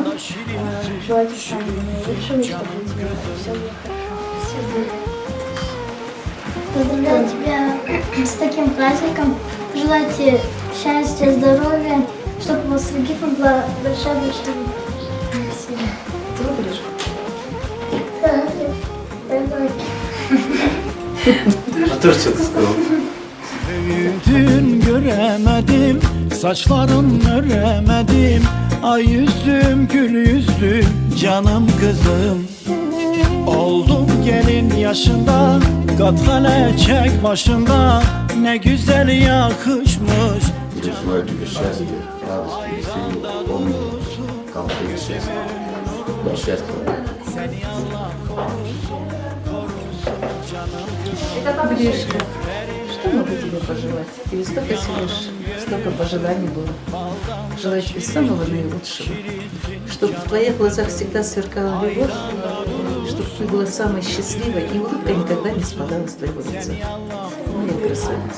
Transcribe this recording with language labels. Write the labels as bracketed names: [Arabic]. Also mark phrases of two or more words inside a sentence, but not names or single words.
[Russian] Желаю тебе самого наилучшего, и чтобы у тебя все было хорошо. Поздравляю тебя С таким праздником. Желайте счастья, здоровья, чтобы у вас в Египте была большая-большая любовь. Спасибо. Добре. Давай. [Turkish] Atatürk çatısı o. Büyüdün göremedim, saçların öremedim. Ay yüzlüm, gül yüzlüm, canım kızım. Oldum gelin yaşında, katkale çek başında. Ne güzel yakışmış. [Russian] Тебе желаю тебе счастья, радости, веселья, помни, комфорта, счастья. Да, счастья. Гришка, что могу тебе пожелать? Тебе столько всего, столько пожеланий было. Желаю тебе самого наилучшего. Чтобы в твоих глазах всегда сверкала любовь, чтобы ты была самой счастливой, и улыбка никогда не спадала с твоего лица. Моя красавица.